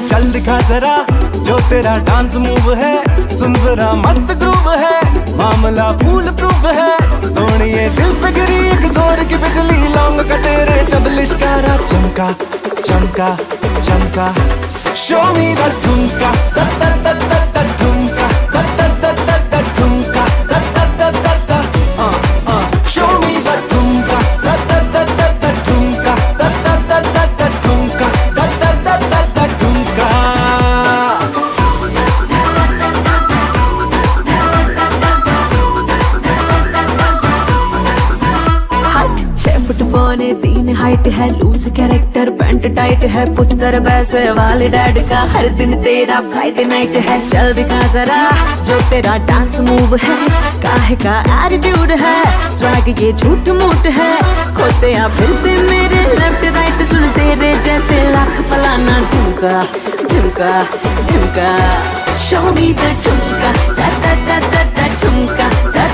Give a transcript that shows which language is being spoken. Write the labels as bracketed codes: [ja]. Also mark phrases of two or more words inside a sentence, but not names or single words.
[hi] चल दिखा जरा जो तेरा [en] dance move [hi] है, सुन जरा मस्त ग्रूव है, मामला [en] fool proof [hi] है। सोनिए दिल पे गिरी एक जोर की बिजली, लौंग का तेरे जब लिश्कारा चमका चमका चमका। [en] show me the [hi] ठुमका द द द द द ठुमका द द द द द ठुमका द द द द द। [en] show me the [hi] ठुमका द द द द द ठुमका द द द द द ठुमका द द द द द ठुमका। छह फुट पौने 3 हाइट है, [en] loose character pant tight [hi] है, पुत्र वैसे वाले डैड का। हर दिन तेरा [en] Friday night [hi] है, चल दिखा जरा जो तेरा [en] dance move [hi] है, काहे का एटीट्यूड है, स्वैग ये झूठ मूठ है। खोते या फिरते मेरे [en] left right, [hi] सुन तेरे जैसे लाख फलाना ढुमका ढुमका ढुमका। [en] show me the [hi] ठुमका दा दा दा दा दा ठुमका